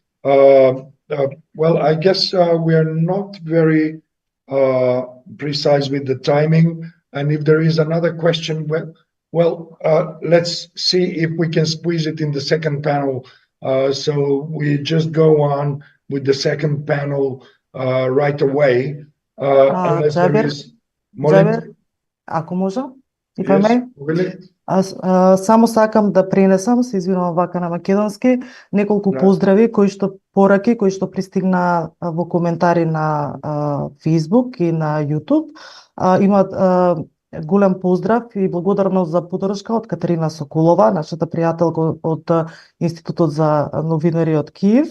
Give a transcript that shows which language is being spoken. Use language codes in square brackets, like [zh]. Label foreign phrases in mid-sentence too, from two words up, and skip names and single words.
[en] Well, I guess we are not very precise with the timing, and if there is another question, well, let's see if we can squeeze it in the second panel. So we just go on with the second panel right away. Unless there is... [mk] Джабер, ако може, [en] if I may. Really? [mk] Аз само сакам да пренесам, се извинувам вака на македонски, неколку поздрави пораки кои што пристигна во коментари на Facebook и на YouTube. Имат голем поздрав и благодарност за поддршка од Катерина Соколова, нашата пријателка од Институтот за новинари од Киев.